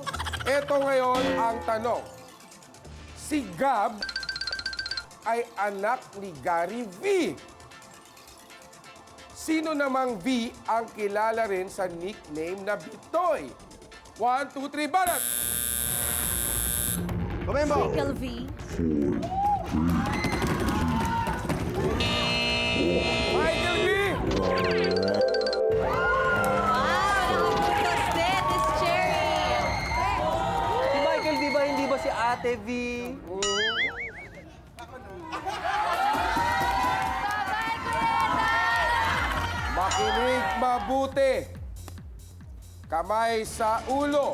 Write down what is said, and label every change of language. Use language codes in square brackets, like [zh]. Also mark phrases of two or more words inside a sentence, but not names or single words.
[tl] Ito ngayon ang tanong. Si Gab ay anak ni Gary V. Sino namang V ang kilala rin sa nickname na Bitoy? 1, 2, 3, banat! Kumembo! Michael V. Michael V! Wow! Nakapagkastet is Cherry! Si Michael V ba hindi ba si Ate V? Makinig mabuti. Kamay sa ulo.